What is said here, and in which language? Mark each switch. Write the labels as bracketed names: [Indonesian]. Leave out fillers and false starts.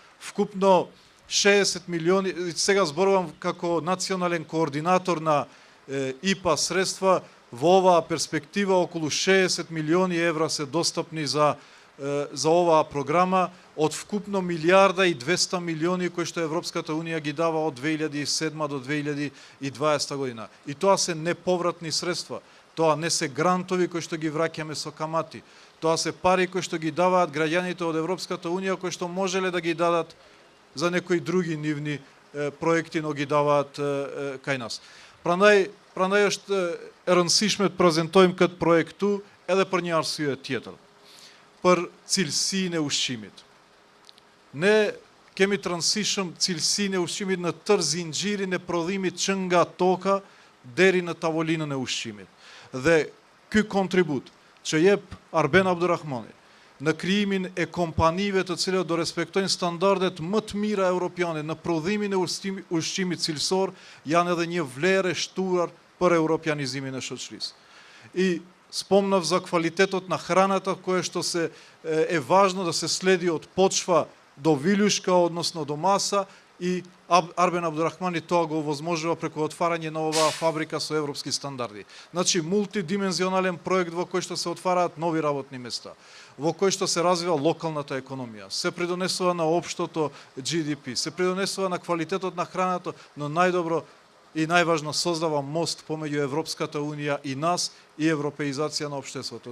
[Macedonian] Вкупно 60 милиони, сега зборувам како национален координатор на ИПА средства, во оваа перспектива околу 60 милиони евра се достапни за оваа програма од вкупно 1,2 милиарди кои што Европската Унија ги дава од 2007 до 2020 година. И тоа се неповратни средства. Тоа не се грантови кои што ги враќаме со камати. Тоа се пари кои што ги даваат граѓаните од Европската Унија кои што можеле да ги дадат за некои други нивни проекти, но ги даваат кај нас. [Albanian] Prandaj është e rëndësishme të prezantojmë këtë projektu edhe për një arsye tjetër, për cilësinë e ushqimit. Ne kemi të rëndësishëm cilësinë e ushqimit në tërë zinxhirin e prodhimit që nga toka deri në tavolinën e ushqimit. Dhe ky kontribut që jep Arben Abdurrahmani në krijimin e kompanive të cilat do respektojnë standardet më të mira europiane në prodhimin e ushqimit cilësor, janë edhe një vlerë e shtuar për europianizimin e shoqërisë. [Macedonian] I spomnав за квалитетот на храната, кое што е важно да се следи од почва до вилюшка, односно до маса, и Арбен Абдуррахмани тоа го овозможува преку отварање на оваа фабрика со европски стандарди. Значи, мултидимензионален проект во кој што се отвараат нови работни места, во кој што се развива локалната економија, се придонесува на општото GDP, се придонесува на квалитетот на храната, но најдобро и најважно создава мост помеѓу Европската Унија и нас и европеизација на општеството.